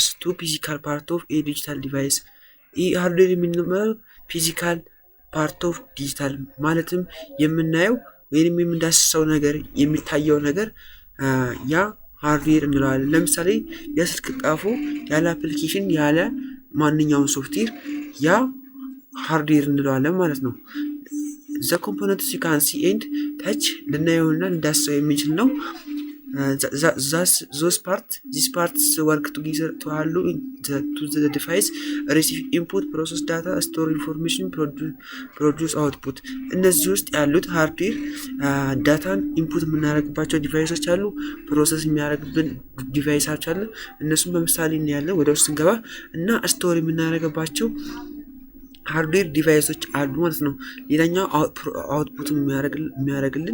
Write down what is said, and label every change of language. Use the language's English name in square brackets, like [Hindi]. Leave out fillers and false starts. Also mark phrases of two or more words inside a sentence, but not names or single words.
[English] to physical part of a digital device። [Amharic] ይህ ሃርድዌር የምንለው [English] physical part of digital [Amharic] ማለትም የምናየው ወይም የምንዳስሰው ነገር የሚታየው ነገር ያ ሃርድዌር እንለዋለን። ለምሳሌ የስልክ ቀፎ ያለ አፕሊኬሽን ያለ ማንኛውም ሶፍትዌር ያ ሃርድዌር እንለዋለን ማለት ነው። [English] the components you can see and touch [Amharic] ልናየውና እንዳስሰው የሚችል ነው። [English] these parts work together to allow the device receive input, process data, store information, produce output። [Amharic] እነዚህ ውስጥ ያሉት ሃርድዌር ዳታን ኢንፑት የምናደርግባቸው ዲቫይሶች አሉ፣ [English] ፕሮሰስ [Amharic] የሚያደርግብን ዲቫይሶች አሉ። እነሱም በምሳሌ እናያለን ወደ ውስጥ ስንገባ እና ስቶር የምናደርግባቸው ሃርድዌር ዲቫይሶች አሉ ማለት ነው። ሌላኛው አውትፑት የሚያደርግልን